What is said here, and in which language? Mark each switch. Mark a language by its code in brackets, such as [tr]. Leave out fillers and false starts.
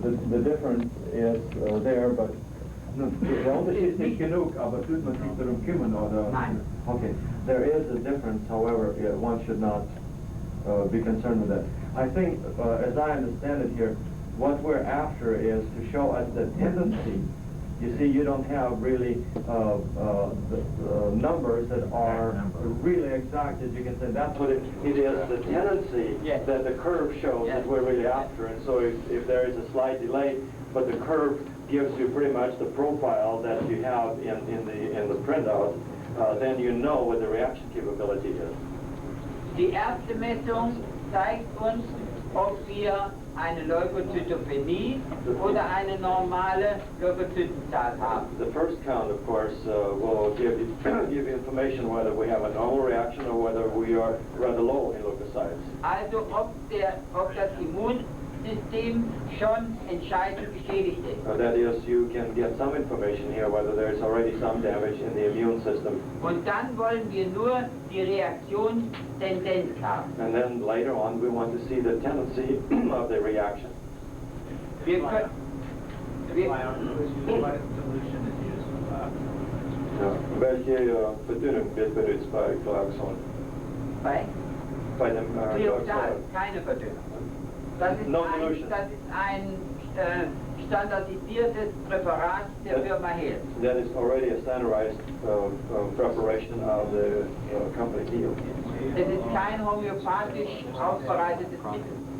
[en] The difference is there, but [de] der Unterschied ist nicht genug, aber tut man sich darum kümmern, oder? Nein. [en] Okay, there is a difference, however, one should not be concerned with that. I think, as I understand it here, what we're after is to show us the tendency. You see, you don't have really the numbers that are really exact, as you can say. That's what it is, the tendency that the curve shows that we're really after. And so if there is a slight delay, but the curve gives you pretty much the profile that you have in the printout, then you know what the reaction capability is. [de] Die erste Messung zeigt uns, ob wir eine Leukozytopenie oder eine normale Leukozytenzahl haben. [en] The first count, of course, will give you information whether we have a normal reaction or whether we are rather low in leukocytes. [de] Also ob das Immunsystem schon entscheidend geschädigt ist. [en] That is, you can get some information here whether there is already some damage in the immune system. [de] Und dann wollen wir nur die Reaktionstendenz haben. And then later on, we want to see the tendency of the reaction. Wir können... [en] What solution is used for that? [de] Welche Verdünnung wird benutzt bei Glyoxon? Bei dem Glyoxal, keine Verdünnung. Das ist [en] No dilution. [de] ein standardisiertes Präparat der Firma Hehl. [en] That is already a standardized preparation of the company Heal. [de] Es ist kein homöopathisch aufbereitetes Mittel.